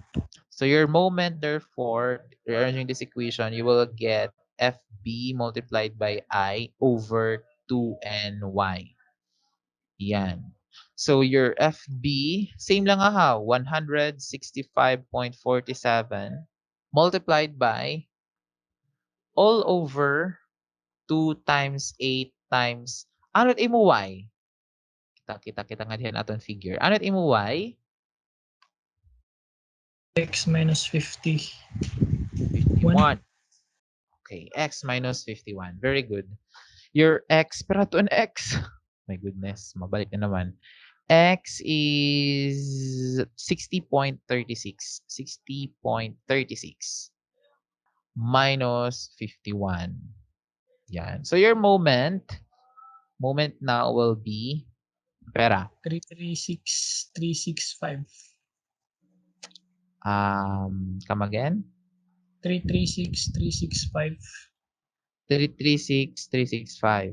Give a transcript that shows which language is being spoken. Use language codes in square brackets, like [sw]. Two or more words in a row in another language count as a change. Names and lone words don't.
[en] So your moment, therefore, rearranging this equation, you will get FB multiplied by I over 2NY. [tl] Yan. [en] So your FB, same lang ha, 165.47 multiplied by all over 2 times 8 times, [hil] ano't imo Y? Kita nga diyan aton figure. Ano't imo Y? [en] X minus 50. 51. Okay, X minus 51. Very good. Your X, pero to an X. My goodness, [tl] mabalik na naman. [en] X is 60.36. 60.36 minus 51. [tl] Yan. [en] So your moment now will be, pera, 336365. come again? 336365. 336365.